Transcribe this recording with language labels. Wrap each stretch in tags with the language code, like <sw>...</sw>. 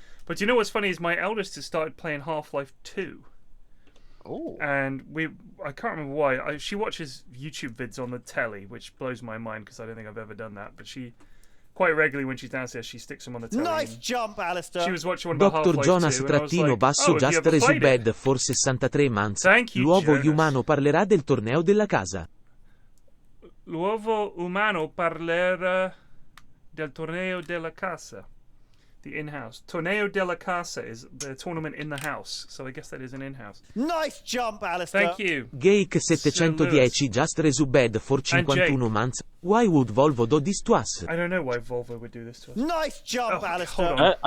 <en>But you know what's funny is my eldest has started playing Half-Life 2. Oh. And I can't remember why. She watches YouTube vids on the telly, which blows my mind because I don't think I've ever done that. But she, quite regularly when she's downstairs, she sticks them on the telly. Nice jump, Alistair. She was watching one about Half-Life 2. Dr. Jonas trattino basso just resubed for 63 months. Thank you,</en> <it>L'uovo</it> <en>Jonas.</en> <it>umano parlerà del torneo della casa. L'uovo umano parlerà del torneo della casa.</it> <en>The in-house.</en> <it>Torneo della casa</it> <en>is the tournament in the house. So I guess that is an in-house. Nice jump, Alistair. Thank you. Geek 710 just resubed for 51 months. Why would Volvo do this to us? I don't know why Volvo would do this to us. Nice jump, Alistair.</en>